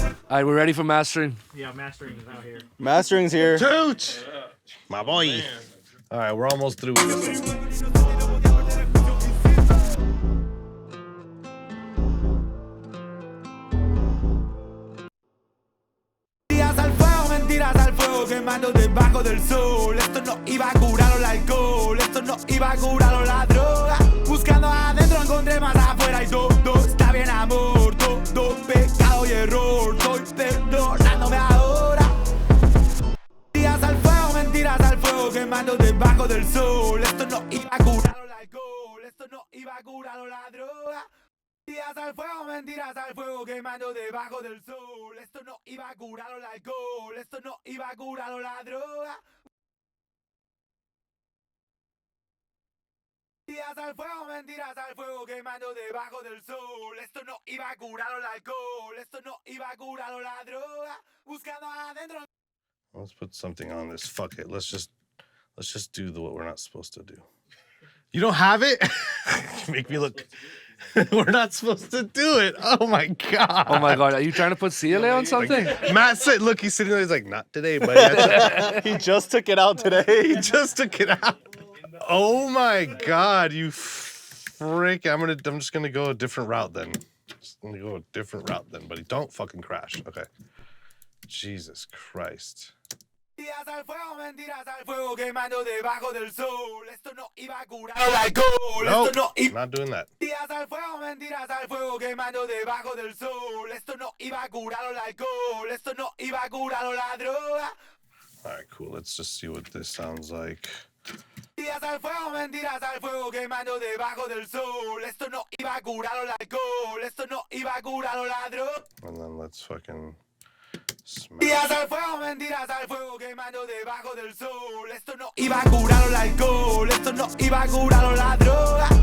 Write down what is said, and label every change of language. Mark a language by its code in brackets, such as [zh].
[en] All right, we're ready for mastering. Yeah, mastering is out here. Mastering's here. Tooch! My boy. All right, we're almost through with this. [es] Días al fuego, mentiras al quemando debajo del sol. Esto no iba a curarlo el alcohol, esto no iba a curarlo la droga. Buscando adentro encontré más afuera y todo está bien amor, todo pecado y error. Estoy perdonándome ahora. Mentiras al fuego, quemando debajo del sol. Esto no iba a curarlo el alcohol, esto no iba a curarlo la droga. Mentiras al fuego, quemando debajo del sol. Esto no iba a curarlo el alcohol, esto no iba a curarlo la droga. Mentiras al fuego, quemando debajo del sol. Esto no iba a curarlo el alcohol, esto no iba a curarlo la droga. Buscando adentro. [en] Let's put something on this. Fuck it. Let's just do what we're not supposed to do. You don't have it? You make me look. We're not supposed to do it. Oh my god. Oh my god, are you trying to put CLA on something? Matt said, "Look, he's sitting there. He's like, not today, buddy." He just took it out today. He just took it out. Oh my god, you freak! I'm just gonna go a different route then. Buddy. Don't fucking crash. Okay. Jesus Christ. [es] Mentiras al fuego, quemando debajo del sol. Esto no iba a curarlo el alcohol, [en] Nope, [es] esto no iba. [en] not doing that. [es] Mentiras al fuego, quemando debajo del sol. Esto no iba a curarlo el alcohol, esto no iba a curarlo la droga. [en] All right, cool. Let's just see what this sounds like. [es] Mentiras al fuego, quemando debajo del sol. Esto no iba a curarlo el alcohol, esto no iba a curarlo la droga. [en] And then let's fucking smash. [es] Mentiras al fuego, quemando debajo del sol. Esto no iba a curarlo el alcohol, esto no iba a curarlo la droga.